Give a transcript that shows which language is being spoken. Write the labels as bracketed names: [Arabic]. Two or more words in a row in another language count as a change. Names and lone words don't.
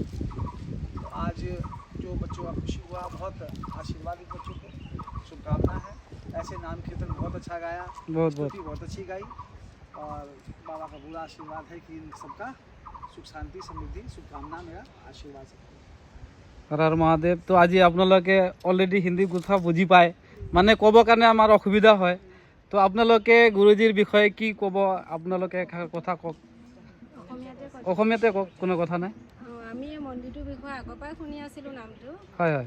[Hindi] तो आज जो बच्चों का खुशी हुआ, बहुत आशीर्वाद इन बच्चों को, शुभकामना है। ऐसे नाम कीर्तन बहुत अच्छा गाया, स्तुति बहुत अच्छी गाई, और बाबा का पूरा आशीर्वाद है कि इन सबका सुख शांति समृद्धि, शुभकामना मेरा आशीर्वाद है। हर हर महादेव। [Assamese] तो আজি আপোনালোকে অলৰেডি হিন্দী কথা বুজি পায়, মানে ক'ব কাৰণে আমাৰ অসুবিধা হয়, তো আপোনালোকে গুৰুজীৰ বিষয়ে কি ক'ব? আপোনালোকে কথা কওক, অসমীয়াতে কওক, কোনো কথা নাই। আমি এই মন্দিৰটোৰ বিষয়ে আগৰ পৰাই শুনি আছিলোঁ নামটো, হয় হয়,